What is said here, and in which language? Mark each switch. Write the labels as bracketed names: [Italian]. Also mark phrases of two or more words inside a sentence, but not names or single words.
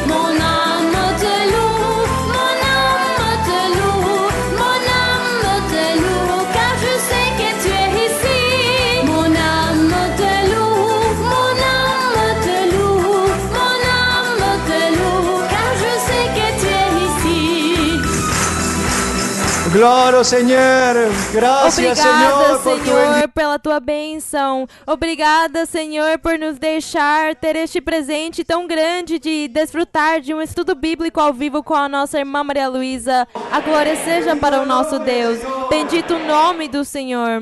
[French] Mon âme te loue, mon âme te loue, mon âme te loue, car je sais que tu es ici. Mon âme te loue, mon âme te loue, mon âme te loue, car je sais que tu es ici. Gloire au Seigneur. [Spanish] Gracias, Señor, [Portuguese] Obrigada, [Spanish] por tu [Portuguese] Senhor, pela tua bênção. Obrigada, Senhor, por nos deixar ter este presente tão grande de desfrutar de um estudo bíblico ao vivo com a nossa irmã Maria Luísa. A glória seja para o nosso Deus. Bendito o nome do Senhor.